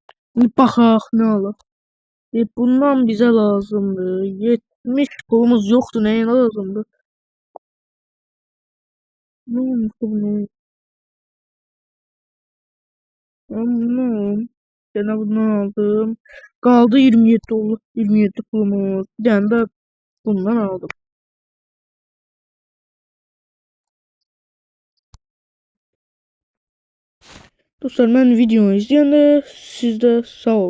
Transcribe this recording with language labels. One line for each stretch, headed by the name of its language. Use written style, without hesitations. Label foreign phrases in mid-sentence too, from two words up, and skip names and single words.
Azerbaijani: Baxaq nə alaq. Bundan bizə lazımdır. 70 pulumuz yoxdur. Nəyə lazımdır? Nə olmuş bu? Tamam.
Turkish: Gene bundan aldım. Kaldı 27 oldu.
Azerbaijani: 27 pulumuz.
Turkish: Bir tane de bundan aldım. Dostlar ben videoyu izleyende siz de sağ olun.